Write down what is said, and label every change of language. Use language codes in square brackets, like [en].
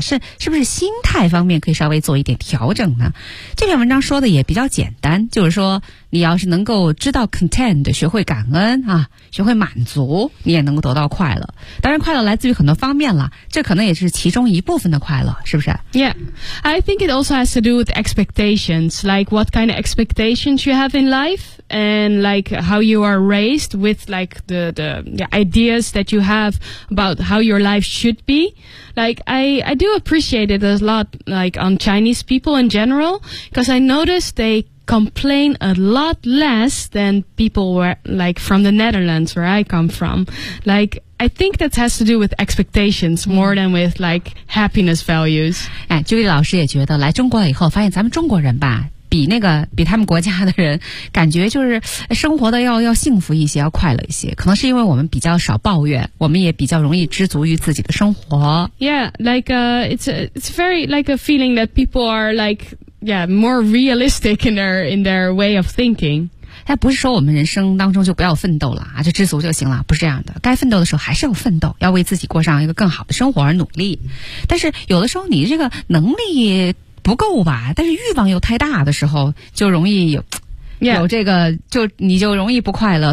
[zh] 是不是心态方面可以稍微做一点调整呢？这篇文章说的也比较简单，就是说你要是能够知道 content， 学会感恩啊，学会满足，你也能够得到快乐。当然快乐来自于很多方面了，这可能也是其中一部分的快乐，是不是？ [en] Yeah, I think it also has to do with expectations, like what kind of expectations you have in life, and like how you are raised with like the ideas that you have about how your life should be. Like I do appreciate it a lot, like on Chinese people in general, because I noticed they complain a lot less than people where, like from the Netherlands where I come from. Like, I think that has to do with expectations more than with like happiness values. [zh] 哎，朱莉老师也觉得来中国以后发现咱们中国人吧，比他们国家的人感觉就是生活的要幸福一些，要快乐一些，可能是因为我们比较少抱怨，我们也比较容易知足于自己的生活。 [en] Yeah, like it's very like a feeling that people are likemore realistic in their way of thinking. [zh] 哎，不是说我们人生当中就不要奋斗了啊，就知足就行了，不是这样的。该奋斗的时候还是要奋斗，要为自己过上一个更好的生活而努力。但是有的时候你这个能力不够吧，但是欲望又太大的时候，就容易有、 [en] yeah. [zh] 有这个，就你就容易不快乐。